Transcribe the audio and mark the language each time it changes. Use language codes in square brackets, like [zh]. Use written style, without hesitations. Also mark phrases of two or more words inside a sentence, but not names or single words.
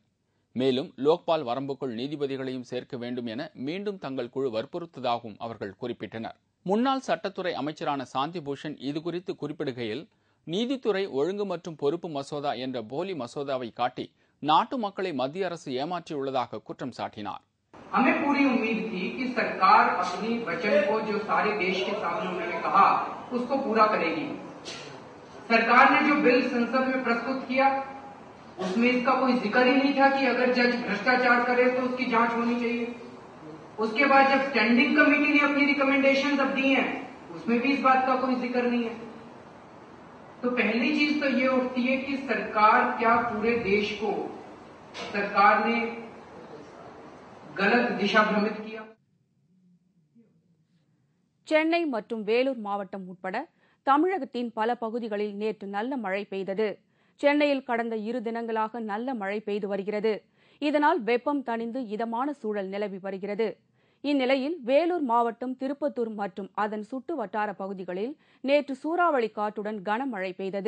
[ta] மேலும் லோக்பால் வரம்புக்குள் நீதிபதிகளையும் சேர்க்க வேண்டும் என மீண்டும் தங்கள் குழு வற்புறுத்ததாகவும் அவர்கள் குறிப்பிட்டனர். முன்னாள் சட்டத்துறை அமைச்சரான சாந்தி பூஷன் இதுகுறித்து குறிப்பிடுகையில், நீதித்துறை ஒழுங்கு மற்றும் பொறுப்பு மசோதா என்ற போலி மசோதாவை காட்டி நாட்டு மக்களை மத்திய அரசு ஏமாற்றியுள்ளதாக குற்றம் சாட்டினார். [hi] हमें पूरी उम्मीद थी कि सरकार अपनी वचन को जो सारे देश के सामने उन्होंने कहा उसको पूरा करेगी। सरकार ने जो बिल संसद में प्रस्तुत किया उसमें इसका कोई जिक्र ही नहीं था कि अगर जज भ्रष्टाचार करे तो उसकी जांच होनी चाहिए। उसके बाद जब [en] standing committee [hi] ने अपनी रिकमेंडेशन अब दी हैं उसमें भी इस बात का कोई जिक्र नहीं है। तो पहली चीज तो ये उठती है कि सरकार क्या पूरे देश को सरकार ने गलत दिशा भ्रमित किया। [ta] சென்னை மற்றும் வேலூர் மாவட்டம் உட்பட தமிழகத்தின் பல பகுதிகளில் நேற்று நல்ல மழை பெய்தது. சென்னையில் கடந்த 2 தினங்களாக நல்ல மழை பெய்து வருகிறது. இதனால் வெப்பம் தணிந்து இதமான சூழல் நிலவி வருகிறது. இந்நிலையில் வேலூர் மாவட்டம் திருப்பத்தூர் மற்றும் அதன் சுற்று வட்டார பகுதிகளில் நேற்று சூறாவளி காற்றுடன் கனமழை பெய்தது.